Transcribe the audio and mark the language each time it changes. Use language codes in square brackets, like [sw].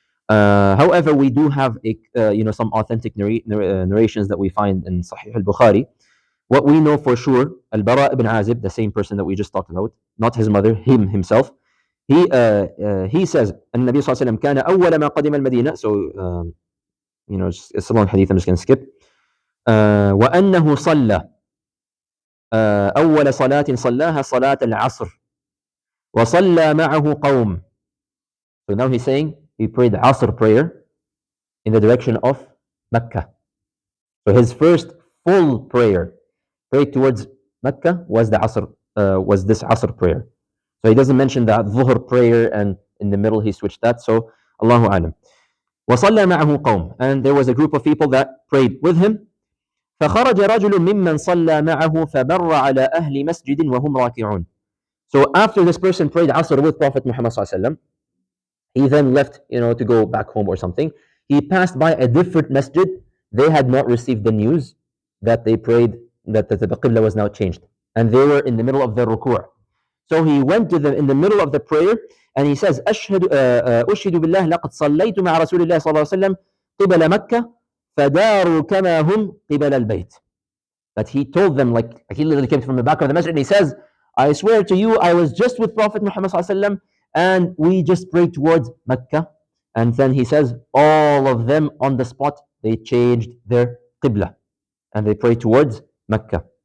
[en] However, we do have some authentic narrations that we find in Sahih al-Bukhari. What we know for sure, Al-Bara ibn Azib, the same person that we just talked about, not his mother, himself, he says, [ar] النبي صلى الله عليه وسلم كان أول ما قدم المدينة. [en] So, it's a long hadith, I'm just going to skip. [ar] وأنه صلى أول صلاة صلاها صلاة العصر وصلى معه قوم [en] So now he's saying he prayed Asr prayer in the direction of Mecca. So his first full prayer prayed towards Mecca was was this Asr prayer. So he doesn't mention that Dhuhr prayer and in the middle he switched that. So Allahu Alam. [ar] وصلى معه قوم, [en] and there was a group of people that prayed with him. [ar] فخرج رجل ممن صلى معه فبر على أهل مسجد وهم راكعون. [en] So after this person prayed Asr with Prophet Muhammad sallallahu alaihi wasallam, he then left, to go back home or something. He passed by a different masjid. They had not received the news that they prayed, that the Qibla was now changed. And they were in the middle of the ruku'. So he went to them in the middle of the prayer and he says, [ar] أشهد بالله لقد صليت مع رسول الله صلى الله عليه وسلم قبل مكة فداروا كما هم قبل البيت. [en] That he told them, like he literally came from the back of the masjid and he says, I swear to you, I was just with Prophet Muhammad صلى الله عليه وسلم and we just prayed towards Mecca. And then he says, all of them on the spot, they changed their Qibla and they prayed towards Mecca.